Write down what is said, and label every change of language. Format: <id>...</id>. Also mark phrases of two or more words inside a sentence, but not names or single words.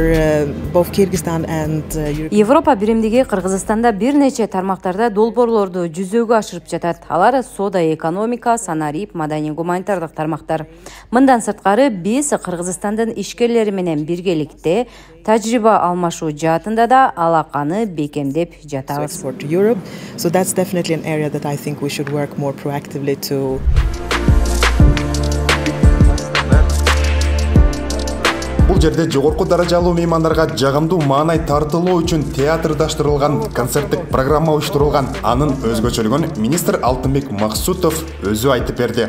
<ky>Европа биримдиги Кыргызстанда бир нече тармактарда долбоорлорду жүзөгө ашырып жатат. Алар соода, экономика, санарип, маданий гуманитардык тармактар. Мындан сырткары биз Кыргызстандын ишкерлери менен биргеликте тажрыйба алмашуу жаатында да алаканы бекемдеп жатабыз.</ky> <en>So that's definitely an area that I think we should work more proactively to.</en> <ky>Бул жерде жогорку даражалуу меймандарга жагымдуу маанай тартылуу үчүн театрдаштырылган концерттик программа уюштурулган. Анын өзгөчөлүгүн министр Алтынбек Максутов өзү айтып берди.</ky>